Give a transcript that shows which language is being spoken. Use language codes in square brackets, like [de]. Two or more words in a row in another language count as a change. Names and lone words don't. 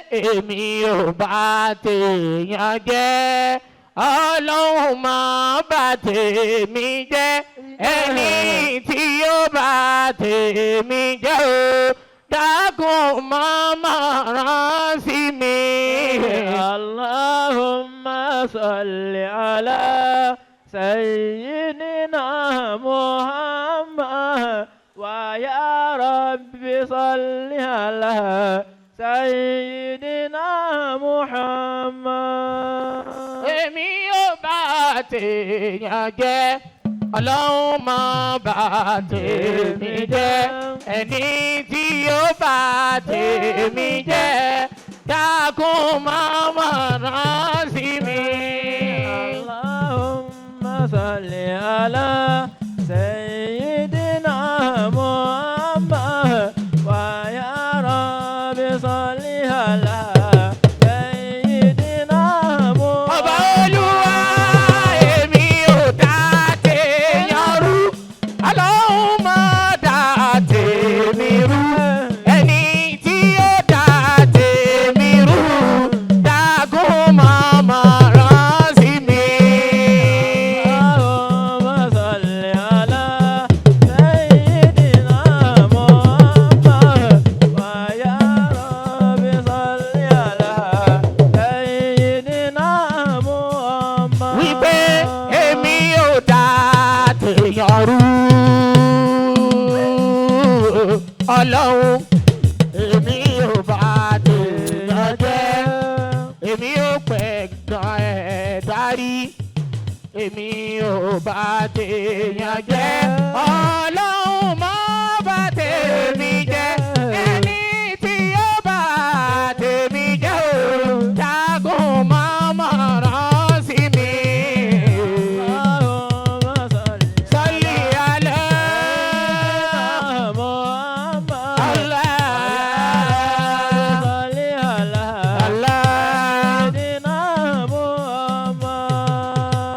[yo] èmi ò bá tèèyàn jẹ́ ọlọ́run máa bá tèmi jẹ́ ẹni tí yóò bá tèmi jẹ́ o dákun máa rán sí mi. [ar] اللهم صل على سيدنا محمد ويا ربي صل على سيدنا محمد. [yo] Èmi ò bá tèèyàn jẹ́ ọlọ́run máa bá tèmi jẹ́ ẹni tí yóò bá tèmi jẹ́ dákun máa rán sí mi. [ar] اللهم صل على سيدنا محمد ويا ربي صل على سيدنا محمد. [yo] Ọba Olúwa èmi ò dá tèèyàn rú ọlọ́run máa dá tèmi rú ẹni tí yóò dá tèmi rú dákun máa rán sí mi. [ar] اللهم صل على سيدنا محمد ويا ربي صل على سيدنا محمد. [yo] Wípé èmi ò dá tèèyàn rú ọlọ́run èmi ò bá tèèyàn jẹ́ èmi ò pẹ̀gàn ẹ̀ dárí èmi ò bá tèèyàn jẹ́ ọlọ́run má bá tèmi jẹ́ ẹni tí ó bá tèmi jẹ́ o dákun máa rán sí mi. [ar] اللهم صل صل على Muhammad. Allah صل على Allah سيدنا محمد.